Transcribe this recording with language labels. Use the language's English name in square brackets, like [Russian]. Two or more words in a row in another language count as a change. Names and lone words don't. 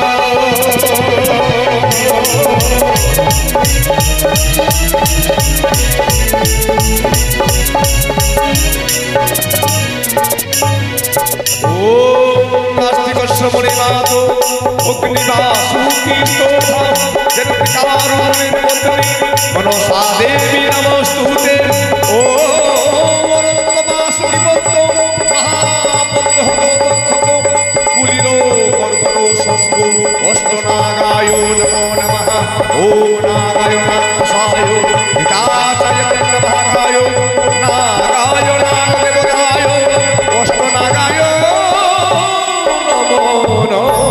[Sanskrit] ও কাস্তিক শ্রবণে মাত অগ্নিবাসুকি তোষা কারুণের পত্নী মনসা দেবী নমস্তুতে। ও অনন্ত বাসুকি পদ্ম মহাপদ্ম কুলির ओम नारायणाय हिताचाय भागाय नारायणाय देवताय अष्टनागाय नमो नमः।